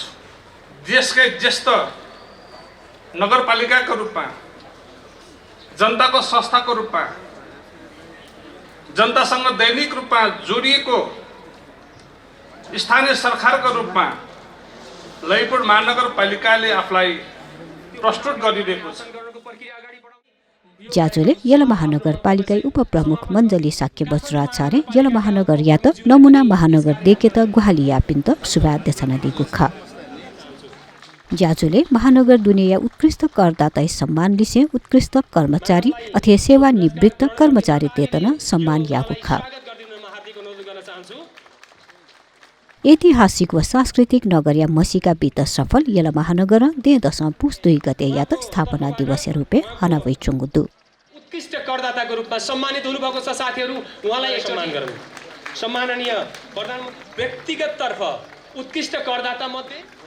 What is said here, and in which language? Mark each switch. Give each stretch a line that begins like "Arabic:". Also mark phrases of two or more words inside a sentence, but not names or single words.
Nepali: देशकै ज्येष्ठ नगरपालिकाको रूपमा, जनताको संस्थाको रूपमा, जनतासँग दैनिक रूपमा जोडिएको स्थानीय सरकारको रूपमा ललितपुर महानगरपालिकाले आफूलाई प्रस्तुत गरिरहेको छ।
Newari: ज्याजोले यला महानगरपालिका उपप्रमुख मञ्जली साक्य बज्राचार्य यला महानगर या त नमुना महानगर देखे त गुहालिया पिन्त शुभाध्यक्षना दिगुखा। ज्याजोले महानगर दुनिया उत्कृष्ट करदाता सम्मान लिसे उत्कृष्ट कर्मचारी अथवा सेवानिवृत्त कर्मचारी वेतन सम्मान यागुखा। ऐतिहासिक व सांस्कृतिक नगर या मसीका बीत सफल यला महानगर 2 गते या त स्थापना दिवस रूपे हनावै चुङ्गुदु
Nepali: उत्कृष्ट करदाताको रूपमा सम्मानित हुनुभएको छ। साथीहरू उहाँलाई सम्मान गरौँ। सम्माननीय प्रधानमन्त्री व्यक्तिगत तर्फ उत्कृष्ट करदाता मध्ये